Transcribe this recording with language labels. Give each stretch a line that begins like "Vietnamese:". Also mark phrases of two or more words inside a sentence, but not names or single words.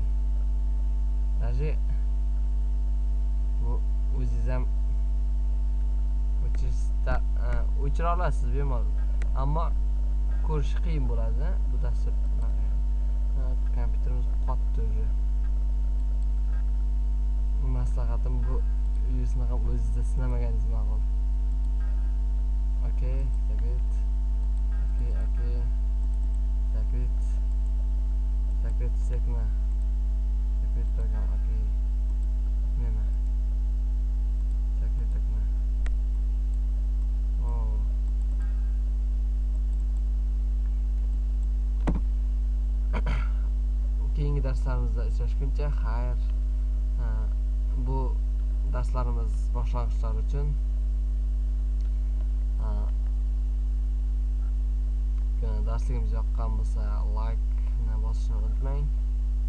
Uzbek: Даже bu o'zingiz ham o'chira olasiz bemalol, ammo ko'rish qiyin bo'ladi. Bu dastur kompyuterimiz qotdi уже. Maslahatim bu virusni ham o'zingizda sinamagingiz ma'qul.
English: Okay, закрыть. Okay.
Russian: Закрыть sekna. Закрыть программу. Okay. Смена. Закрыть окно.
Uzbek: Keyingi darslarimizda uchrashguncha xayr. Bu darslarimiz boshlang'ichlar uchun darsligimiz yoqqan bo'lsa like ni bosishni unutmang.